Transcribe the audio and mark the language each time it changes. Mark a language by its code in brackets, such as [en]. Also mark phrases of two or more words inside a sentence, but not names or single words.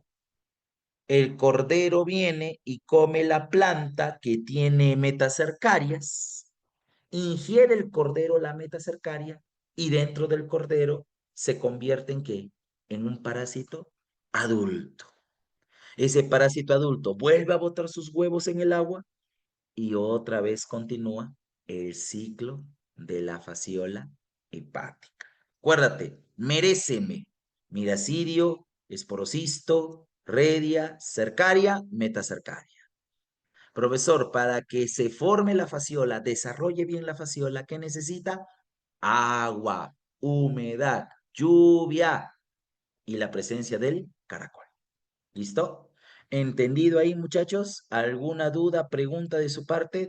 [es] El cordero viene y come la planta que tiene metacercarias, ingiere el cordero la metacercaria y dentro del cordero se convierte en ¿qué? En un parásito adulto. Ese parásito adulto vuelve a botar sus huevos en el agua y otra vez continúa el ciclo de la fasciola hepática. Acuérdate, meréceme, miracidio, esporocisto, redia, cercaria, metacercaria. Profesor, para que se forme la fasciola, desarrolle bien la fasciola, ¿qué necesita? Agua, humedad, lluvia y la presencia del caracol. ¿Listo? ¿Entendido ahí, muchachos? ¿Alguna duda, pregunta de su parte?